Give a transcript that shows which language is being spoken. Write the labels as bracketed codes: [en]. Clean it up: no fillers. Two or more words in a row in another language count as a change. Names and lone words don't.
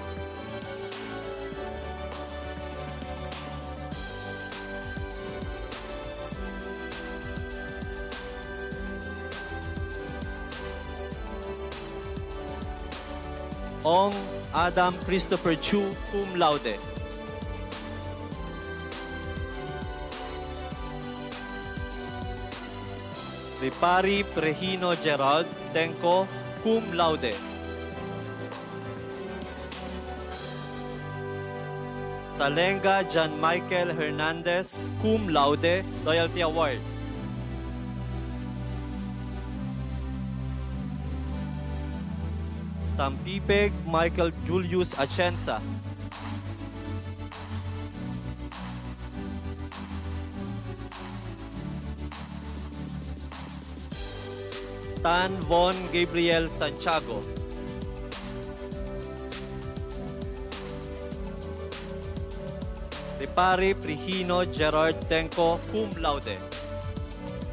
[en] Ong Adam Christopher Chu, [la] cum laude. [en] Ripari Prehino Gerald Tenko, [la] cum laude. [en] Salenga John Michael Hernandez, [la] cum laude, [en] Loyalty Award. Tampipeg Michael Julius Atienza. Tan Von Gabriel Santiago. Ripari Prihino Gerard Tenko, [la] cum laude.